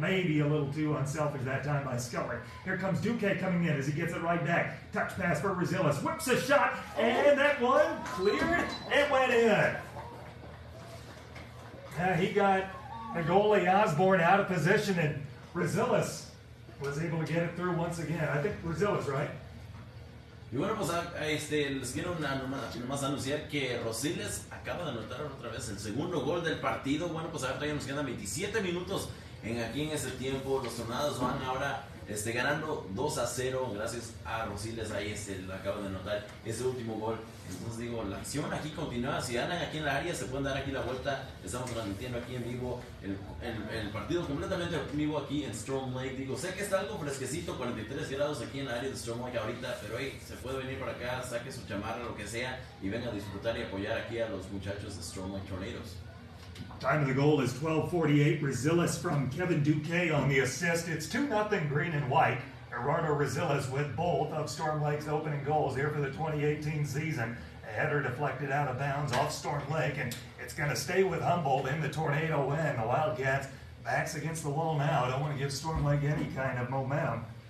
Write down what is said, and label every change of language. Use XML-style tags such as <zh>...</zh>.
<en>Maybe a little too unselfish that time by Scully. Here comes Duque coming in as he gets it right back. Touch pass for Rosiles, whips a shot, and that one cleared. It went in. He got the goalie Osborne out of position, and Rosiles was able to get it through once again. I think Rosiles, right?</en> <es>Y bueno, pues les quiero nomás anunciar que Rosiles acaba de anotar otra vez el segundo gol del partido. Bueno, pues ahora todavía nos quedan 27 minutos aquí en este tiempo. Los Tornados van ahora ganando 2-0 gracias a Rosiles. Ahí acaba de anotar ese último gol. Entonces digo, la acción aquí continúa. Si ganan aquí en la área, se pueden dar aquí la vuelta. Estamos transmitiendo aquí en vivo el partido completamente en vivo aquí en Storm Lake. Digo, sé que está algo fresquecito, 43 grados aquí en la área de Storm Lake ahorita, pero se puede venir para acá, saque su chamarra, lo que sea, y venga a disfrutar y apoyar aquí a los muchachos de Storm Lake Tornadoes.</es> <en>Time of the goal is 12:48. Rosiles from Kevin Duque on the assist. It's 2-0 green and white. Gerardo Rosiles with both of Storm Lake's opening goals here for the 2018 season. A header deflected out of bounds off Storm Lake, and it's going to stay with Humboldt in the tornado end. The Wildcats backs against the wall now. Don't want to give Storm Lake any kind of momentum.</en>